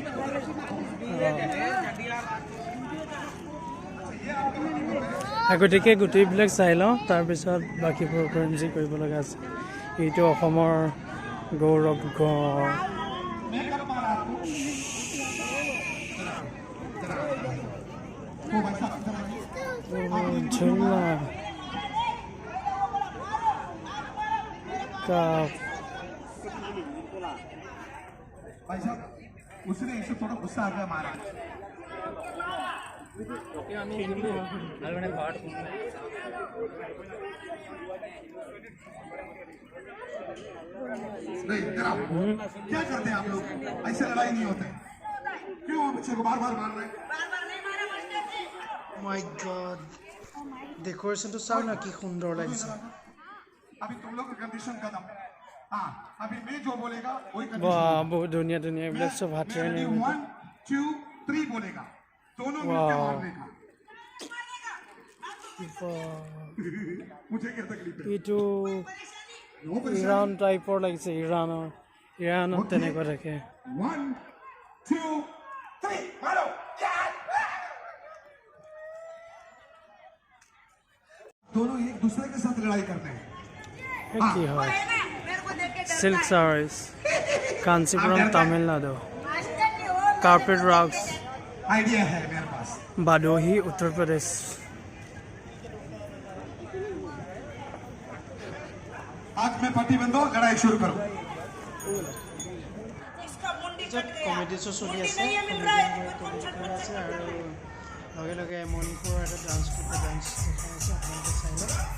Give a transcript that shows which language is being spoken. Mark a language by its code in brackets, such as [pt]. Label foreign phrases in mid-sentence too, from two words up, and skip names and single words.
[as] আগতীয়াকৈ গোটেইবিলাক চাই লওঁ, তাৰপিছত বাকীবোৰ যি কৰিব লগা আছে। এইটো অসমৰ গৌৰৱ ঝুলনা [hi] उसने इसे थोड़ा गुस्सा आ गया मारा। नहीं क्या करते हैं आप लोग? ऐसे लड़ाई नहीं होते। क्यों बच्चे को बार बार मार रहे हैं? [en] my god, [as] ডেকোৰেশ্যনটো চাওঁ না, কি সুন্দৰ লাগিছে। [hi] अभी तुम लोग का कंडीशन खत्म। हाँ, अभी मैं जो बोलेगा वही [as] ৱাহ, বহুত ধুনীয়া এইবিলাক চব হাতেৰে [hi] 1 2 3 बोलेगा, दोनों मिलकर मारने का। मुझे क्या तकलीफ है? [as] এইটো ইৰাণ টাইপৰ লাগিছে। ইৰাণত তেনেকুৱা থাকে। [hi] 1 2 3 मारो। दोनों एक दूसरे के साथ लड़ाई करते हैं। [as] কি হয়? [en] silk sarees, कांचीपुरम तमिलनाडु। carpet rocks, [hi] आइडिया है मेरे पास। भदोही उत्तर प्रदेश। आज मैं पट्टी बंदो, लड़ाई शुरू करो। [as] মাজত কমেডি শ্ব' চলি আছে আৰু লগে লগে মণিপুৰৰ এটা ডান্স গ্ৰুপে ডান্স দেখাই আছে আপোনালোকে চাই লওক